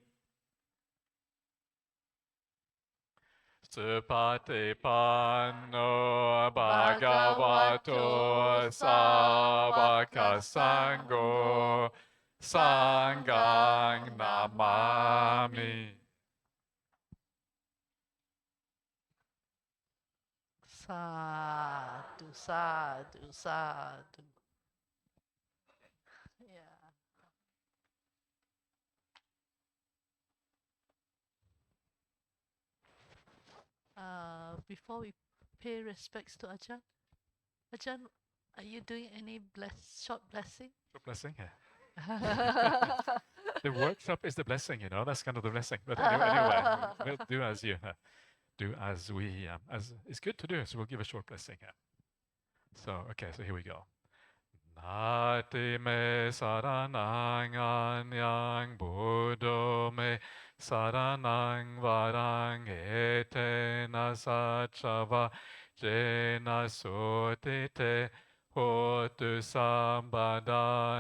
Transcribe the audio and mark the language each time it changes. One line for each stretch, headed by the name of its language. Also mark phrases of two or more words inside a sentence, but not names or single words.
Pali: Supatipanno Bhagavato Savaka Sangho Sanghang Namami. Sadhu, sadhu, sadhu.
English: Before we pay respects to Ajahn, are you doing any short blessing? Short blessing, yeah. The workshop is the blessing, that's kind of the blessing. But anyway, we'll do as you do, as it's good to do. So we'll give a short blessing here. So, okay, so here we go.
Pali: Nati me saranang anyang buddho me saranang varang etena sachava jena sotite hotu sambada.